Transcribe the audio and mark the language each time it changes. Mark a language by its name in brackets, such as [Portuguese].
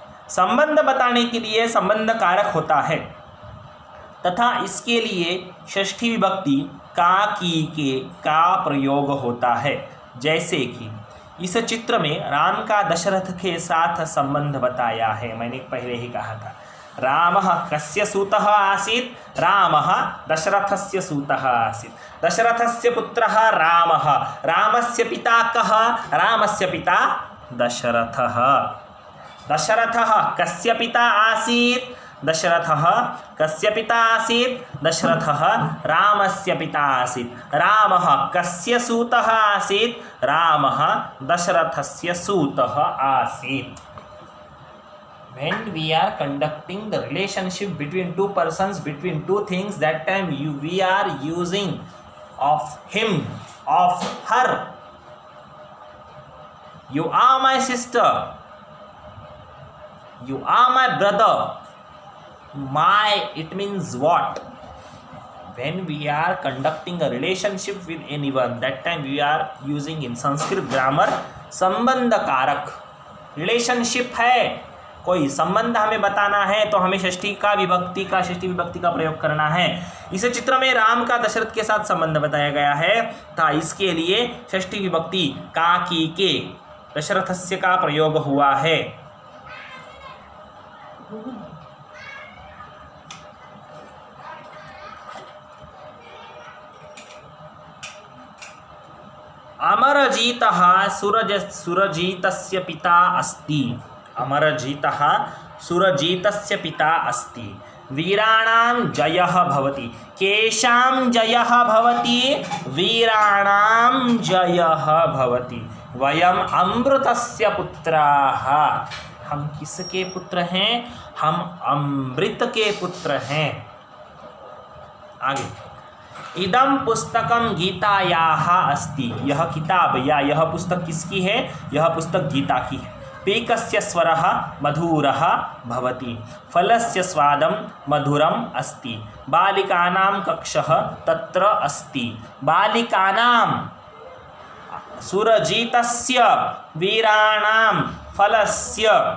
[Hindi] संबंध बताने के लिए संबंध कारक होता है तथा इसके लिए षष्ठी विभक्ति का, की, के का प्रयोग होता है। जैसे कि इस चित्र में राम का दशरथ के साथ संबंध बताया है, मैंने पहले ही कहा था। [Sanskrit] रामः कस्य सूतः आसीत्? रामः दशरथस्य सूतः आसीत्। दशरथस्य पुत्रः रामः। रामस्य पिता कः? रामस्य पिता दशरथः। दशरथः कस्य पिता आसीत्? दशरथः कस्य पिता आसीत्? दशरथः रामस्य पिता आसीत्। रामः कस्य सूतः आसीत्? रामः दशरथस्य सूतः आसीत्। [English] When we are conducting the relationship between two persons, between two things, that time we are using of him, of her. You are my sister. You are my brother. My, it means what? When we are conducting a relationship with anyone, that time we are using in Sanskrit grammar संबंध कारक। [Hindi] Relationship है, कोई संबंध हमें बताना है तो हमें षष्ठी विभक्ति का प्रयोग करना है। इस चित्र में राम का दशरथ के साथ संबंध बताया गया है, था इसके लिए षष्ठी विभक्ति का, की, के, दशरथस्य का प्रयोग हुआ है। [Sanskrit] अमरजीतः सुरजीतस्य पिता अस्ति। अमरजीतः सुरजीतस्य पिता अस्ति। वीराणां जयः भवति। केषां जयः भवति? वीराणां जयः भवति। वयम् अमृतस्य पुत्राः। [Hindi] हम किसके पुत्र हैं? हम अमृत के पुत्र हैं। [Sanskrit] आगे, इदं पुस्तकं गीतायाः अस्ति। [Hindi] यह किताब या यह पुस्तक किसकी है? यह पुस्तक गीता की है। [Sanskrit] पीकस्य स्वरः मधुरः भवति। फलस्य स्वादं मधुरम् अस्ति। बालिकानां कक्षः तत्र अस्ति। बालिकानां सुरजीतस्य वीराणां फलस्य।